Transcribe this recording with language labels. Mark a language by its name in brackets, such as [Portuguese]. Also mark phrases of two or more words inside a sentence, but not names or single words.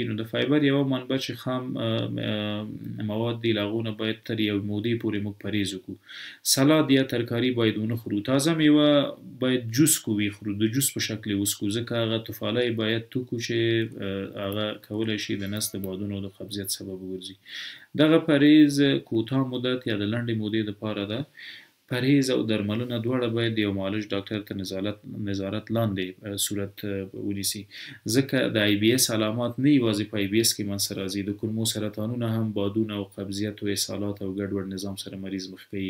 [Pashto] نو د فایبر یوه منبع چې خام مواد دي له هغو نه باید تر یو مودې پورې موږ پرهیز وکړو. سلاد یا ترکاري باید ونه خورو. تازه میوه باید جوس کو وخورو، د جوس په شکل یې وڅښو، ځکه هغه طفالی باید توکو چې هغه کولی شي د نس د بادونو د قبضیت سبب وګرځي. دغه پرهیز [Persian] کوتاه مدت [Pashto] یا د لنډې مودې دپاره ده. پرهیز او درملنه دواړه باید د یو معالج ډاکټر تر نظارت لاندې صورت ونیسي، ځکه د آی بي ایس علامات نه یوازې په آی بي ایس کې منځته راځي، د کولمو سرطانونه هم بادونه او قبضیت او اسهالات او ګډوډ نظام سره مریض مخ کوي.